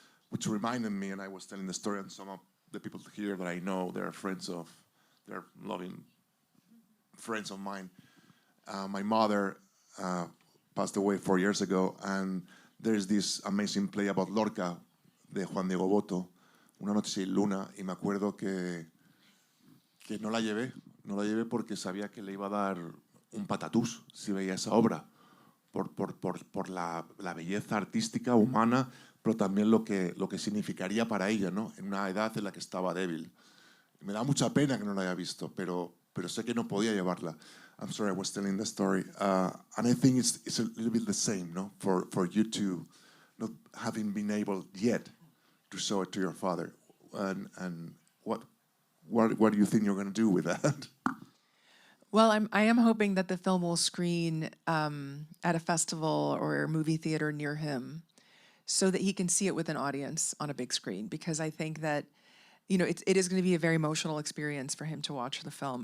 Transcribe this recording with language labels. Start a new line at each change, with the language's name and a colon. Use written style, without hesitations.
English: Which reminded me, and I was telling the story, and some of the people here that I know, they're loving friends of mine. My mother passed away 4 years ago, and there's this amazing play about Lorca
Spanish: de Juan Diego Boto, Una noche sin luna, y me acuerdo que no la llevé porque sabía que le iba a dar un patatús si veía esa obra, por la belleza artística, humana, pero también lo que significaría para ella, ¿no? En una edad en la que estaba débil. Me da mucha pena que no la haya visto, pero sé que no podía llevarla.
English: I'm sorry, I was telling the story. And I think it's a little bit the same, no? For you two, not having been able yet to show it to your father. And what do you think you're going to do with that? Well, I am hoping that the film will screen at a festival or movie theater near him so that he can see it with an audience on a big screen, because I think that, you know, it is going to be a very emotional experience for him to watch the film.